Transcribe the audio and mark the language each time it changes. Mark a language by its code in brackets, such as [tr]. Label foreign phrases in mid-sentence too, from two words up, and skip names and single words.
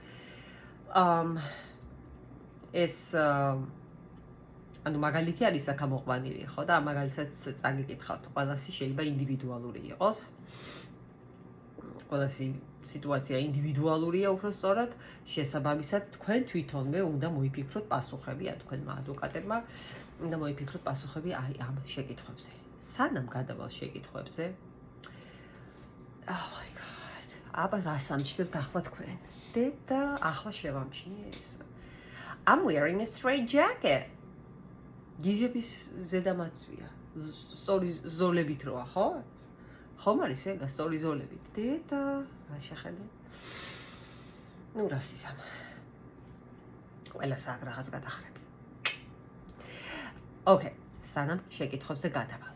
[ka] ეს ანუ მაგალითი არის აქამოყვანილი, ხო და ამ მაგალითსაც წაგიკითხავთ, ყველასი შეიძლება ინდივიდუალური იყოს. ყველასი სიტუაცია ინდივიდუალურია უფრო სწორად, შესაბამისად თქვენ თვითონვე უნდა მოიფიქროთ პასუხები, ან თქვენმა ადვოკატებმა უნდა მოიფიქროთ პასუხები აი ამ შეკითხვებზე. სანამ გადავალ შეკითხვებზე, [en] oh my god, [ka] აბა რას ამჩნევთ ახლა თქვენ? და ახლა შევამჩნიე ეს. [en] I'm wearing a straight jacket. [ka] გიჟების ზედამაცვია. სწორი ზოლებით როა, ხო? ხომ არის ეგა სწორი ზოლებით? და რა შეხედე? ნუ რას ისამ. ყველას აქ რაღაც გადახრები. ოკეი, სანამ შეკითხვებზე გადავალ.